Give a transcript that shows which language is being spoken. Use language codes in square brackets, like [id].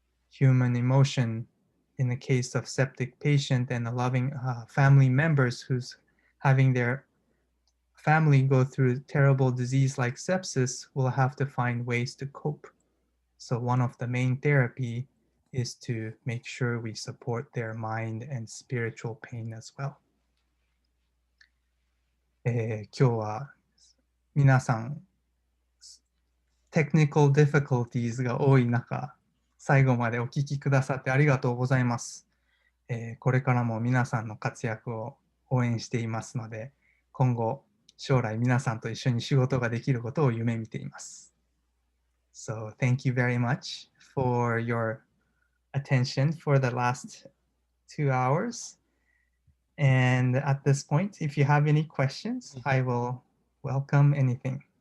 [en] Human emotion in the case of septic patient and the loving family members who's having their family go through terrible disease like sepsis will have to find ways to cope. So one of the main therapy is to make sure we support their mind and spiritual pain as well. [ja] 今日は皆さん [en] technical difficulties [ja] が多い中、最後までお聞きくださってありがとうございます。これからも皆さんの活躍を応援していますので、今後将来皆さんと一緒に仕事ができることを夢見ています。 [en] So thank you very much for your attention for the last 2 hours. And at this point, if you have any questions, I will welcome anything.